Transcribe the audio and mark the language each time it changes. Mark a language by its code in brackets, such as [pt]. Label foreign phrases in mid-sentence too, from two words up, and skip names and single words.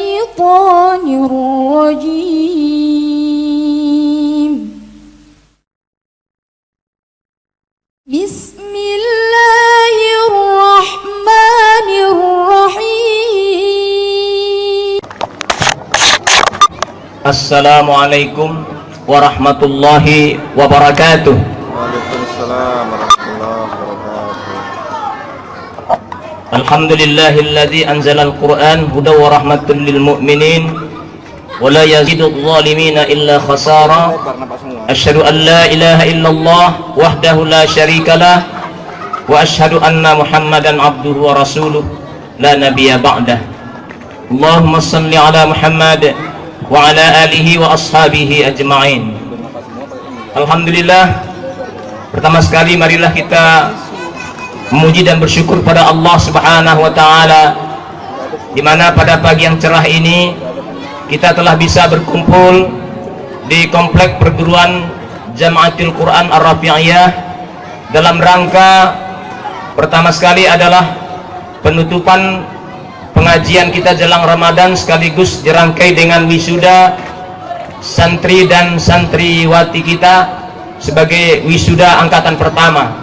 [ar] الشيطان الرجيم بسم الله الرحمن الرحيم. السلام عليكم ورحمة الله وبركاته. وعليكم السلام ورحمة الله وبركاته. الحمد لله الذي أنزل القرآن هدى ورحمة للمؤمنين ولا يزيد الظالمين إلا خسارا. أشهد أن لا إله إلا الله وحده لا شريك له وأشهد أن محمدا عبده ورسوله لا نبي بعده. اللهم صل على محمد وعلى آله وأصحابه أجمعين. Alhamdulillah, [id] pertama sekali marilah kita memuji dan bersyukur pada Allah [ar] سبحانه وتعالى, [id] di mana pada pagi yang cerah ini kita telah bisa berkumpul di komplek perguruan Jamaatul Quran Ar-Rafi'iyah dalam rangka pertama sekali adalah penutupan pengajian kita jelang Ramadan, sekaligus dirangkai dengan wisuda santri dan santriwati kita sebagai wisuda angkatan pertama.